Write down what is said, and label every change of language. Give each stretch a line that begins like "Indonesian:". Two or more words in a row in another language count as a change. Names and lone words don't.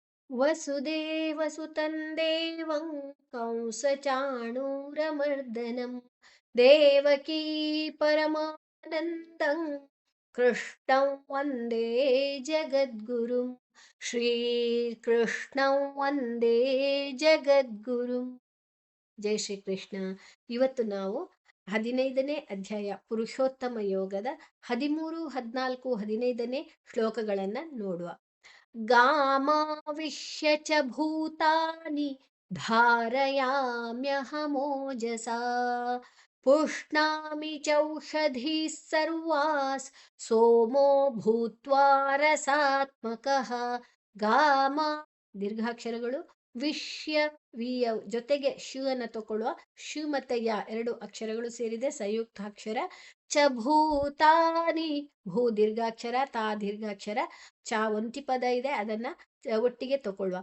Sanskrit: वसुदेवसुतं देवं कंसचाणूरमर्दनं देवकी परमानन्दं कृष्णं वन्दे जगद्गुरुं श्रीकृष्णं वन्दे ಜಗದ್ಗುರುಂ.
Kannada: ಜೈ ಶ್ರೀ ಕೃಷ್ಣ. ಇವತ್ತು ನಾವು 15ನೇ ಅಧ್ಯಾಯ ಪುರುಷೋತ್ತಮ ಯೋಗದ 13, 14, 15ನೇ ಶ್ಲೋಕಗಳನ್ನು ನೋಡುವ.
Sanskrit: गामाविश्य च भूतानि धारयाम्यहमोजसा पुष्णामि चौषधीः सर्वास् सोमो भूत्वा रसात्मकः.
Kannada: ಗಾಮ ದೀರ್ಘಾಕ್ಷರಗಳು, ವಿಷ್ಯ ವಿಯ ಜೊತೆಗೆ ಶು ಅನ್ನು ತಗೊಳ್ಳುವ ಶು ಮತ್ತೆ ಯ ಎರಡು ಅಕ್ಷರಗಳು ಸೇರಿದೆ ಸಂಯುಕ್ತಾಕ್ಷರ. ಚ ಭೂತಾನಿ, ಭೂ ದೀರ್ಘಾಕ್ಷರ, ತಾ ದೀರ್ಘಾಕ್ಷರ, ಚ ಒಂಟಿ ಪದ ಇದೆ, ಅದನ್ನ ಒಟ್ಟಿಗೆ ತಗೊಳ್ಳುವ.